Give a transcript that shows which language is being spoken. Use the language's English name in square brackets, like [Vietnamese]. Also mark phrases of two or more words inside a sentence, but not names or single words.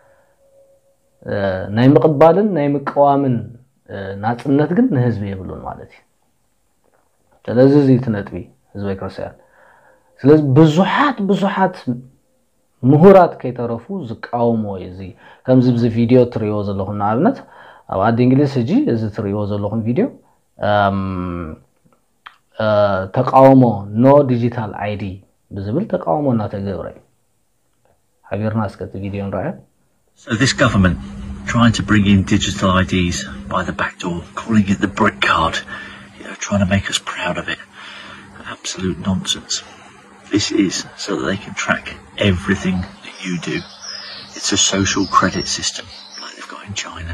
[Tigrinya] ናይ ምቅባልን ናይ ምቀዋምን ናጽነት ግን ንህዝብ ይብሉን ማለት እዩ ስለዚህ እዚ ትነጥቢ ህዝባዊ ክርስቲያን ስለዚህ ብዙሓት ምሁራት ከይተረፉ ዝቃወሙ እዚ ከምዚ ብዚ ቪዲዮ ትሪዮ ዘለኹም ንኣብነት ኣብ ኣዲ እንግሊዝ ሕጂ እዚ ትሪዮ ዘለኹም ቪዲዮ ተቃውሞ [English] no digital ID [Tigrinya] ብዝብል ተቃውሞ እናተገብረ ሓቢርና እስከቲ ቪዲዮ ንራእያ [English] So this government trying to bring in digital IDs by the back door, calling it the brick card, trying to make us proud of it. Absolute nonsense. This is so that they can track everything that you do. It's a social credit system like they've got in China.